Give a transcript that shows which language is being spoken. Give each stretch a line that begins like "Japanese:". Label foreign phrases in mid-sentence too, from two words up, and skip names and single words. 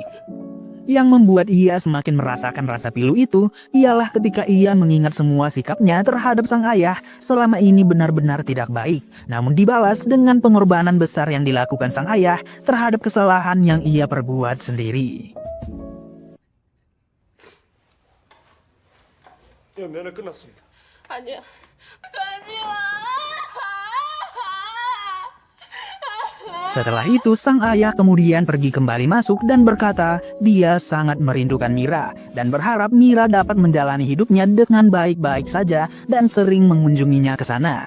Indonesian: Yang membuat ia semakin merasakan rasa pilu itu ialah ketika ia mengingat semua sikapnya terhadap sang ayah selama ini benar-benar tidak baik. Namun dibalas dengan pengorbanan besar yang dilakukan sang ayah terhadap kesalahan yang ia perbuat sendiri.
Korean: 야, 면회 끝났습니다. 아니야. 가지마.
Indonesian: Setelah itu sang ayah kemudian pergi kembali masuk dan berkata dia sangat merindukan Mira dan berharap Mira dapat menjalani hidupnya dengan baik-baik saja dan sering mengunjunginya ke sana.